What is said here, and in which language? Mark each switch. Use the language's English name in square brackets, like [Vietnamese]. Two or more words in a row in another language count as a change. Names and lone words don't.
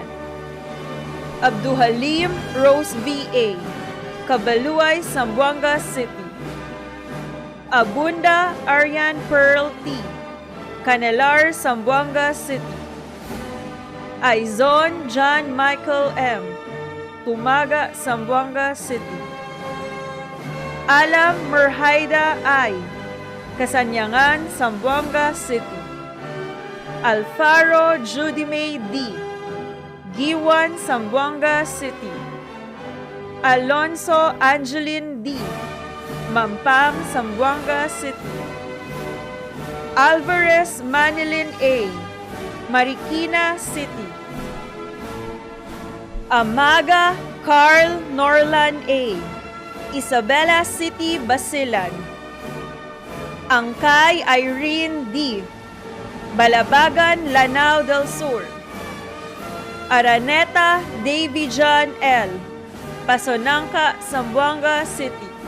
[English] Abduhalim Rose V.A. Kabaluay, Zamboanga City. Abunda Aryan Pearl T. Canelar, Zamboanga City. Aizon John Michael M. Tumaga, Zamboanga City. Alam Merhaida I. Kasanyangan, Zamboanga City. Alfaro Judy May D. Giwan, Zamboanga City. Alonso Angeline D. Mampang, Zamboanga City. Alvarez Manilin A. Marikina City. Amaga Carl Norlan A. Isabela City, Basilan. Angkay Irene D. Balabagan, Lanao del Sur. Araneta Davy John L. Pasonangka, Zamboanga City.